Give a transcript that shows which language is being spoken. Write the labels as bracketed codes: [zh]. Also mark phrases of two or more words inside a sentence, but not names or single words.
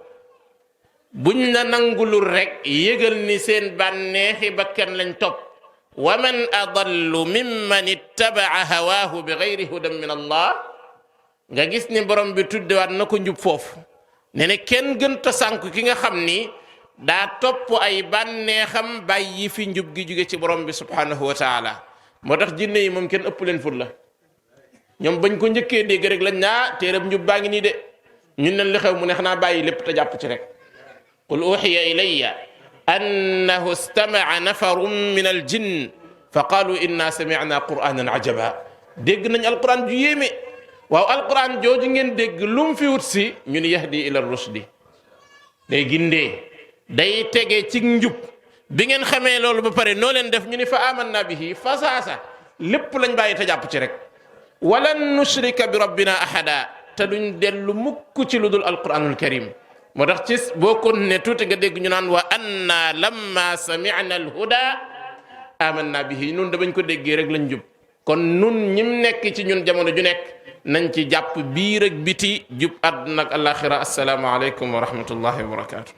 [wo] buñ la nangulul rek yëgal ni seen bànneexi bakkan lañ topp [ar] ومن أضل ممن اتبع هواه بغير هدى من الله [wo] nga gis ni borom bi tuddewaat na ko njub foofu ne ne kenn gën ta sànk ki nga xam ni daa topp ay bànneexam bàyyi fi njub gi jóge ci borom bi subhanahu [ar] وتعالى [wo] moo tax jinne yi moom kenn ëpp leen fut la ñoom bañ ko njëkkee dégg rek lañ naa téereb njub baa ngi nii de ñun leen li xew mu neex naa bàyyi lépp te jàpp ci rek [ar] قل أوحي إلي أنه استمع نفر من الجن فقالوا إنا سمعنا قرآنا عجبا [wo] dégg nañ alquran ju yéeme waaw alquran jooju ngeen dégg lu mu fi wut si ñu ni [ar] يهدي إلى [wo] rusdi day gindee day tege ci njub bi ngeen xamee loolu ba pare noo leen def ñu ni [ar] فآمنا به [wo] fa saasa lépp lañ bàyyi te jàpp ci rek [ar] ولن نشرك بربنا أحدا [wo] te duñ dellu mukk ci lu dul [ar] القرآن الكريم [wo] moo tax ci boo kon ne tuuti nga dégg ñu naan [ar] وأنا لما سمعنا الهدى آمنا به [wo] nun da bañ ko déggee rek lañ jub kon nun ñim nekk ci ñun jamono ju nekk nañ ci jàpp biir ak biti jub àdduna ak alaxira [ar] السلام عليكم ورحمة الله وبركاته